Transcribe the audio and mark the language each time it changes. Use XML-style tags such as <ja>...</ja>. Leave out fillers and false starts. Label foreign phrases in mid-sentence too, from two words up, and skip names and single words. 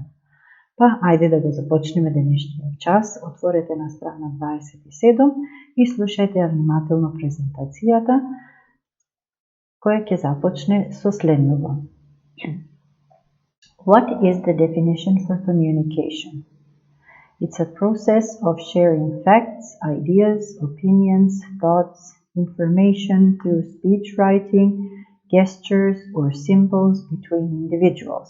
<mk>Па, ајде да го започнеме денешниот час. Отворете на страна 27 и слушајте ја внимателно презентацијата, која ќе започне со следново.</mk> <en>What is the definition for communication? It's a process of sharing facts, ideas, opinions, thoughts, information through speech writing, gestures, or symbols between individuals.</en>